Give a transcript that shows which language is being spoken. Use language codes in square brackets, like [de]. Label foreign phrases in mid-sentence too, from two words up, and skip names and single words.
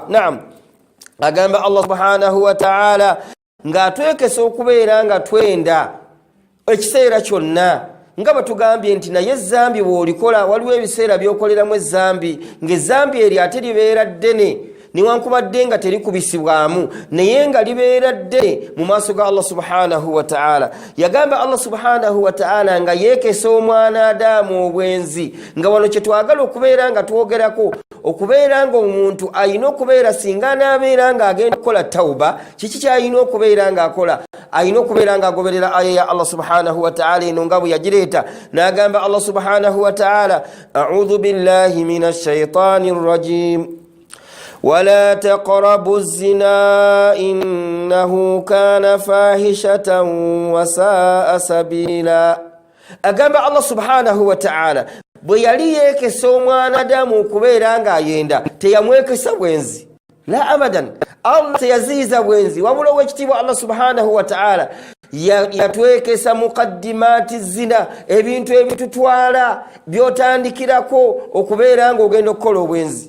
[lg] Naam, agamba Allah [ar] سبحانه وتعالى [lg] nga atwekesa okubeera nga twenda ekiseera kyonna nga batugambye nti naye ezzambi bw'olikola waliwo ebiseera by'okoleramu ezzambi ng'ezzambi eri ate libeera ddene newankubadde nga terikubisibwamu naye nga libeera ddene mu maaso ga Allah [ar] سبحانه وتعالى. [lg] Yagamba Allah [ar] سبحانه وتعالى [lg] nga yeekesa omwana Adamu obwenzi, nga wano kye twagala okubeera nga twogerako okubeera nga omuntu ayina okubeera singa n'abeera nga agenda okukola tawuba, kiki kyayina okubeera nga akola? Ayina okubeera nga agoberera aya ya Allah [ar] سبحانه وتعالى [lg] eno nga bwe yagireeta. [ar] N'agamba Allah سبحانه وتعالى أعوذ بالله من الشيطان الرجيم ولا تقربوا الزنا إنه كان فاحشة وساء سبيلا. [lg] agamba Allah [ar] سبحانه وتعالى [lg] bwe yali yeekesa omwana Adamu okubeera nga ayenda teyamwekesa bwenzi, [ar] لا أبدا. [lg] Allah teyaziiza bwenzi, wabula ow'ekitiibwa Allah [ar] سبحانه وتعالى [lg] yatwekesa [ar] مقدمات الزنا, [lg] ebintu ebitutwala byotandikirako okubeera nga ogenda okukola obwenzi.